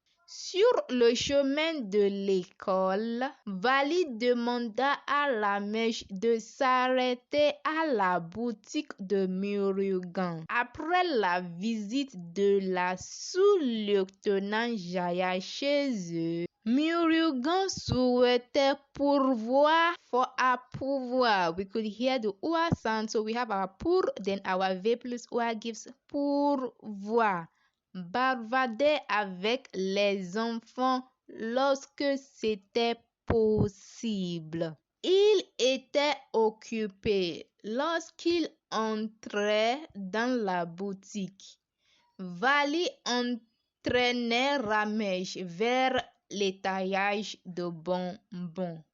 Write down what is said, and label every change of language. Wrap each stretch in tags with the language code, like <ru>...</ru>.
<fr>Sur le chemin de l'école, Vali demanda à la mèche de s'arrêter à la boutique de Murugan. Après la visite de la sous-lieutenant Jaya chez eux, Murugan souhaitait pourvoir for a pouvoir.</fr> <en>We could hear the OA sound, so we have our pour, then our V plus OA gives pourvoir.</en> <fr>Bavarder avec les enfants lorsque c'était possible. Il était occupé lorsqu'il entrait dans la boutique. Vali entraînait Ramesh vers l'étayage de bonbons.</fr>